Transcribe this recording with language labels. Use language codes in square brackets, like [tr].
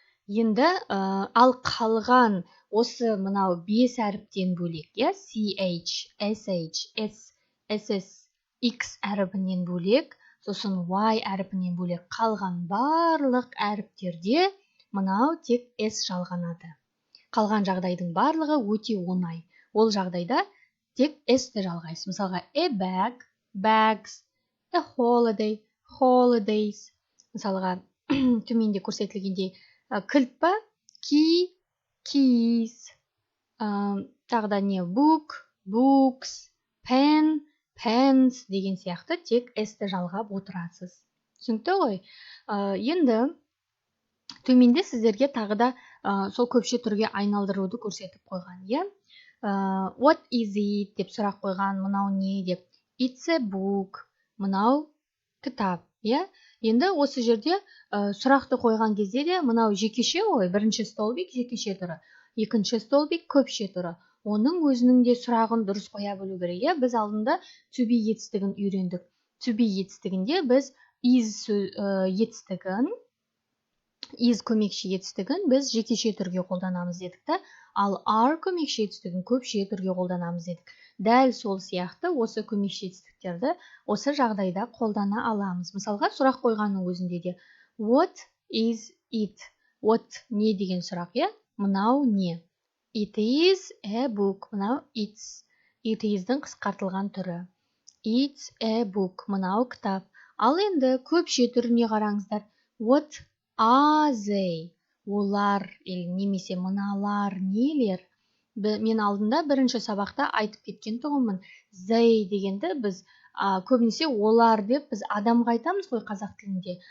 [kk] Енді ал қалған осы мынау 5 әріптен бөлек, CH, SH, S, SS, X әріпінен бөлек, сосын Y әріпінен бөлек қалған барлық әріптерде мынау тек S жалғанады. Қалған жағдайдың барлығы өте оңай. Ол жағдайда тек S-ті жалғайсыз. [en] Мысалға, a bag, bags, a holiday, holidays. [kk] Мысалға, төменде көрсетілгендей кілт па, key, keys. Тағы да не, book, books, pen, pens деген сияқты тек S-ті жалғап отырасыз. Түсінікті ғой? Енді төменде сіздерге тағы да сол көпше түрге айналдыруды көрсетіп қойған. [en] What is it [kk] деп сұрақ қойған, мынау не деп. [en] It's a book, [kk] мынау кітап. Енді осы жерде сұрақты қойған кезде де мынау жекеше ғой, бірінші столбик жекеше түрі, екінші столбик көпше түрі. Оның өзінің де сұрағын дұрыс қоя білу керек. Біз алдында to be етістігін үйрендік. To be етістігінде біз is етістігін, is көмекші етістігін біз жекеше түрге қолданамыз дедік та, ал are көмекші етістігін көпше түрге қолданамыз дедік. Дәл сол сияқты осы көмекші етістіктерді осы жағдайда қолдана аламыз. Мысалға, сұрақ қойғанның өзінде де [en] what is it? [kk] What не деген сұрақ, мынау не? [en] It is a book, мынау it's. [kk] It is-дің қысқартылған түрі. [en] It's a book, [kk] мынау кітап. Ал енді көпше түріне қараңыздар. [en] What are they? [kk] Олар, немесе мыналар нелер? Мен алдында бірінші сабақта айтып кеткен тұғымын. They дегенді біз көбінесе олар деп біз адамға айтамыз ғой қазақ тілінде.